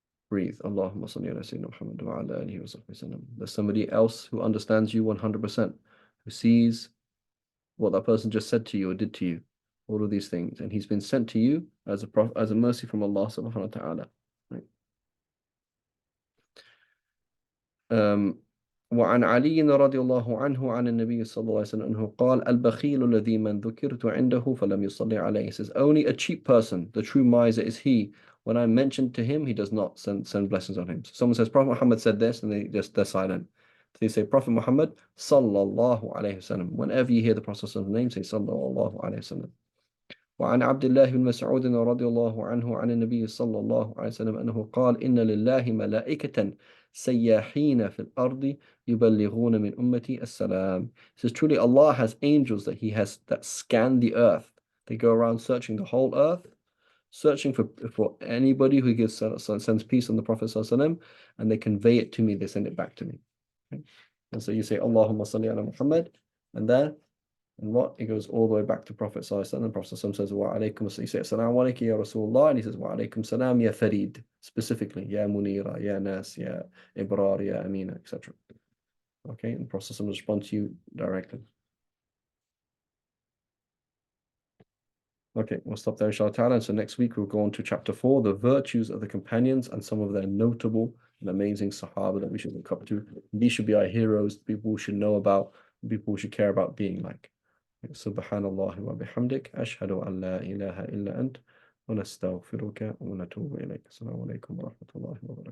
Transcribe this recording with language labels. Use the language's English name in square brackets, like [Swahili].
[English] Breathe. Allahumma salli ala Sayyidina Muhammad wa ala alihi wa sahbihi sallam. There's somebody else who understands you 100%, who sees what that person just said to you or did to you, all of these things, and he's been sent to you as a mercy from Allah subhanahu wa ta'ala. Right? [Arabic] وعن علي رضي الله عنه عن النبي صلى الله عليه وسلم أنه قال البخيل الذي من ذكرت عنده فلم يصلي عليه. [English] He says only a cheap person, the true miser, is he. When I mentioned to him, he does not send blessings on him. So someone says Prophet Muhammad said this, and they're silent. So you say Prophet Muhammad sallallahu alayhi wasallam. Whenever you hear the Prophet's name, say sallallahu alayhi wasallam. [Arabic] وعن عبد الله بن مسعود رضي الله عنه عن النبي صلى الله عليه وسلم أنه قال إن لله ملائكة سياحين في الأرض يبلغون من أمتي السلام. [English] It says truly Allah has angels that scan the earth. They go around searching the whole earth, searching for anybody who sends peace on the Prophet ﷺ, and they convey it to me, they send it back to me. Okay? And so you say Allahumma salli ala Muhammad, and then and what? It goes all the way back to Prophet ﷺ. The Prophet ﷺ says, Wa alaykum, you say, Assalamu alaykum ya Rasulullah, and he says, Wa alaykum salam ya Farid, specifically, Ya Munira, Ya Nas, Ya Ibrar, Ya Amina, etc. Okay, and the Prophet ﷺ responds to you directly. Okay, we'll stop there, inshallah ta'ala. And so next week we'll go on to chapter 4, the virtues of the companions and some of their notable and amazing Sahaba that we should look up to. These should be our heroes, people we should know about, people we should care about being like. [Arabic] سبحان الله وبحمدك أشهد أن لا إله إلا أنت ونستغفرك ونتوب إليك. السلام عليكم ورحمة الله وبركاته.